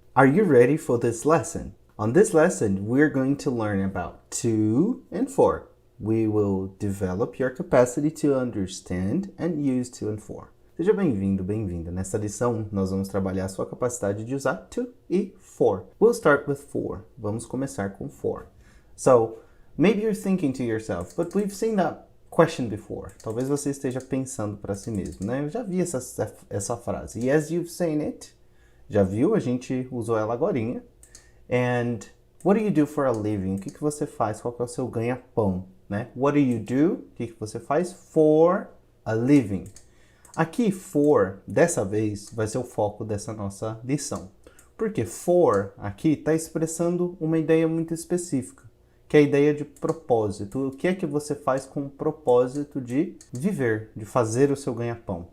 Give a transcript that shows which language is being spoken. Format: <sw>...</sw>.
<en>Are you ready for this lesson? On this lesson, we're going to learn about to and for. We will develop your capacity to understand and use to and for.</en> <pt>Seja bem-vindo, bem-vinda. Nesta lição, nós vamos trabalhar a sua capacidade de usar to e for.</pt> <en>We'll start with for.</en> <pt>Vamos começar com for.</pt> <en>So, maybe you're thinking to yourself, but we've seen that question before.</en> <pt>Talvez você esteja pensando para si mesmo, né? Eu já vi essa frase.</pt> <en>Yes, you've seen it.</en> <pt>Já viu? A gente usou ela agorinha.</pt> <en>And what do you do for a living?</en> <pt>O que você faz? Qual que é o seu ganha-pão, né?</pt> <en>What do you do?</en> <pt>O que você faz</pt> <en>for a living?</en> <pt>Aqui, for, dessa vez, vai ser o foco dessa nossa lição. Porque for, aqui, está expressando uma ideia muito específica, que é a ideia de propósito. O que é que você faz com o propósito de viver, de fazer o seu ganha-pão?</pt>